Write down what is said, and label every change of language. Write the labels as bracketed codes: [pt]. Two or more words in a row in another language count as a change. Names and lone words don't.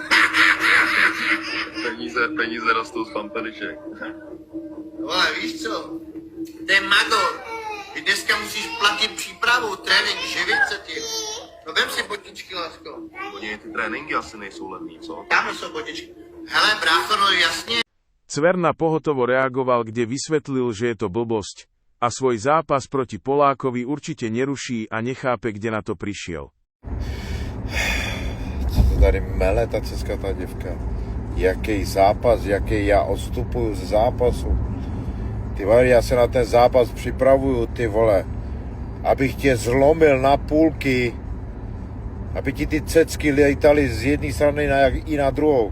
[cs] peníze rostou z pampelišek. Vole, víš co? To je mago. Ty dneska musíš platit přípravu, trénink, živit se tím. No vem si botičky, lásko. Oni ty tréninky asi nejsou levný, co? Tam jsou botičky. Hele, brácho, no jasně. [sk] Cverna pohotovo reagoval, kde vysvetlil, že je to blbosť a svoj zápas proti Polákovi určite neruší a nechápe, kde na to prišiel. [cs] Co to tady mele ta ceskatá děvka? Jaký zápas, jaký já odstupuju z zápasu? Ty vole, já se na ten zápas připravuju, ty vole. Abych tě zlomil na půlky. Aby ti ty cecky letaly z jedné strany i na druhou.